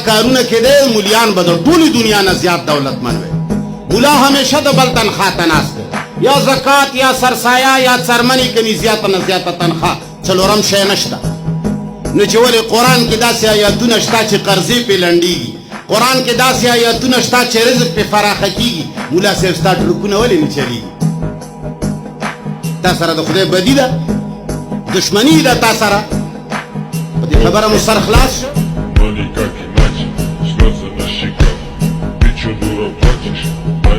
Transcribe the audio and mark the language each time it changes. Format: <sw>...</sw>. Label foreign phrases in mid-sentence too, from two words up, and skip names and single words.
<ps>کارونه کېدی مولیان به د ټولې دنیا نه زیات دولتمن وی مولا همیشه د بل تنخوا ته ناست دی یا زکات یا سرسایه یا څرمنې کني زیاته نه زیاته تنخوا څلورم شی نشته نو چې ولې قرآن کې داسې آیاتونه شته چې قرضې پې لنډېږي قرآن کې داسې آیاتونه شته چې رزق پې فراخه کېږي مولا صاحب ستا ټرکونه ولې نه چلېږي تا سره د خدای بدي ده دشمني ده تا سره په دې خبره مو سر خلاص شو</ps> <ru>Но никак иначе, слезы на щеках. Ты чё, дура, плачешь?</ru>